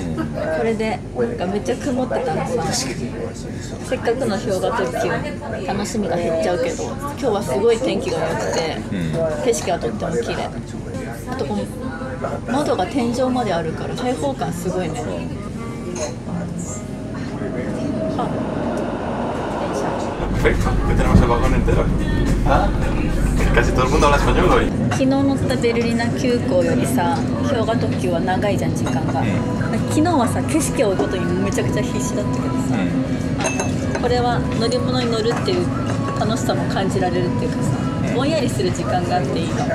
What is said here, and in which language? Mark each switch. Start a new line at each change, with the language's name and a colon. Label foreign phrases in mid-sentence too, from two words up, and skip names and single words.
Japanese: これでなんかめっちゃ曇ってたのさ。せっかくの氷河特急楽しみが減っちゃうけど、今日はすごい天気が良くて、景色はとっても綺麗。あとこの窓が天井まであるから開放感すごいね。
Spanish: Perfecto, que tenemos el vagón entero. Casi todo el mundo habla español hoy.
Japanese: 昨日乗ったベルリナ急行よりさ、氷河特急は長いじゃん、時間が。昨日はさ、景色を追うことにめちゃくちゃ必死だったけどさ、これは乗り物に乗るっていう楽しさも感じられるっていうかさ、ぼんやりする時間があっていいかも。